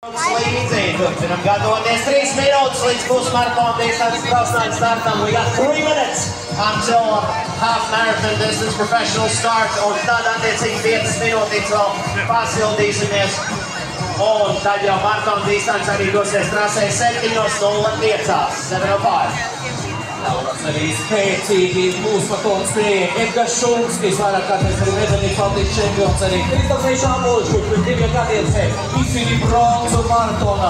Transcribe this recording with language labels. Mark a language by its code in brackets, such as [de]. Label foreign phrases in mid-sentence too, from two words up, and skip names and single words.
[lv] Turpinam gatavoties 3 minūtes līdz pusmaratona distances profesionāļu startam. [en] We got 3 minutes until half marathon distance professional start. [lv] Un tad attiecīgi 5 minūtītes vēl pasildīsimies. Un tad jau maratona distance arī dosies trasē 7:05. 7:05. Lauras arī spēcīgi pusmaratonā skrieja Edgars Šulskis, vairāk kārtēs arī medaļu Baltijas čempions, arī Kristofers Šābols, kurš pirms 2 gadiem izcīnīja bronzu maratonā.